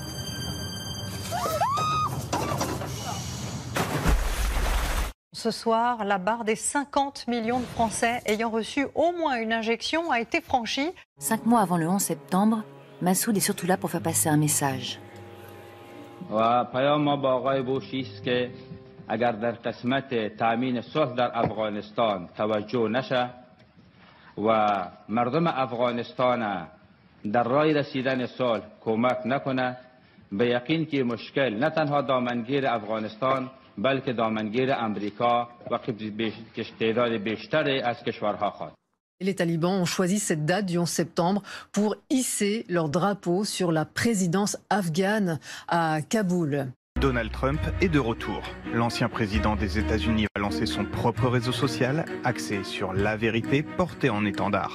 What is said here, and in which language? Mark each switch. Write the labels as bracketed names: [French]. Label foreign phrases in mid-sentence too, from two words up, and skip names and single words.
[French] Ce soir, la barre des 50 millions de Français ayant reçu au moins une injection a été franchie. 5 mois avant le 11 septembre, Massoud est surtout là pour faire passer un message. [Persian] اگر در قسمت تامین صلح در افغانستان توجه نشه و مردم افغانستان در راه رسیدن صلح کمک نکنه به یقین که مشکل نه تنها دامنگیر افغانستان بلکه دامنگیر امریکا و تعداد بیشتری از کشورها خواهد. [French] Les talibans ont choisi cette date du 11 septembre pour hisser leur drapeau sur la présidence afghane à Kaboul. Donald Trump est de retour. L'ancien président des États-Unis a lancé son propre réseau social, axé sur la vérité, porté en étendard.